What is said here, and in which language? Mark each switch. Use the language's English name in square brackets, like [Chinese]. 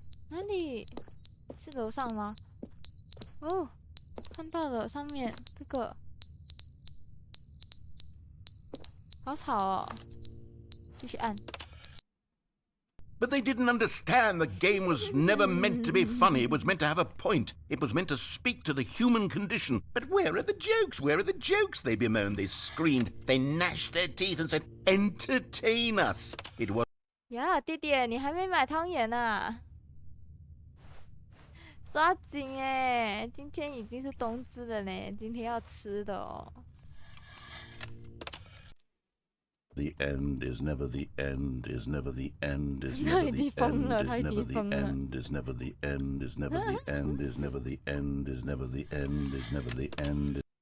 [Chinese] 哪里？是楼上吗？哦，看到了，上面这个，好吵哦！继续按。 [English] But they didn't understand the game was never meant to be funny. It was meant to have a point. It was meant to speak to the human condition. But where are the jokes? Where are the jokes? They bemoaned, they screamed, they gnashed their teeth and said, entertain us. It was... [Chinese] 呀，弟弟，你还没买汤圆呢，抓紧今天已经是冬至了呢，今天要吃的哦。 [English] The end is never the end, is never the end, is never the end, is never the end, is never the end, is never the end, is never the end, is never the end, is never the end.